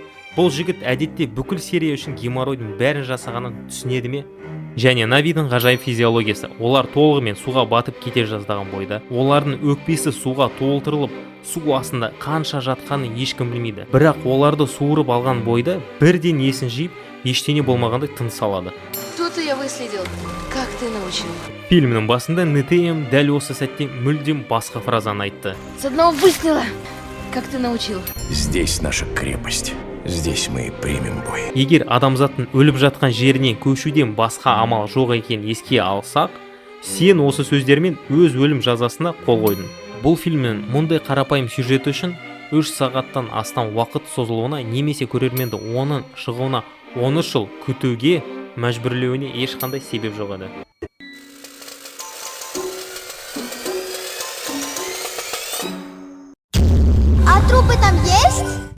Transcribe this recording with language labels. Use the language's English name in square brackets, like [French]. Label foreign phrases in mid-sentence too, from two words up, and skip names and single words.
[Kazakh] Бұл жігіт әдетте бүкіл серия үшін геморройдың бәрін жасағанын түсінеді ме? Және Навидің ғажайып физиологиясы. Олар толығымен суға батып кете жаздаған бойда, олардың өкпесі суға толтырылып, су астында қанша жатқанын ешкім білмейді. Бірақ оларды суырып алған бойда бірден есін жиып, ештеңе болмағандай тыныс алады. [Russian] Тут я выследил. Как ты научил? [Kazakh] Фильмнің басында НТМ дәл осы сәтте мүлдем басқа фразаны айтты. [Russian] С одного выстрела. Как ты научил? Здесь наша крепость. Здесь мы примем бой. [Kazakh] Егер адамзаттың өліп жатқан жерінен көшуден басқа амал жоқ екенін еске алсақ, сен осы сөздермен өз өлім жазасына қол қойдың. Бұл фильмнің мұндай қарапайым сюжеті үшін 3 сағаттан астам уақыт созылуына немесе көрерменді оның шығуына 13 жыл күтуге мәжбүрлеуіне ешқандай себеп жоқ еді. [Russian] А трупы там есть?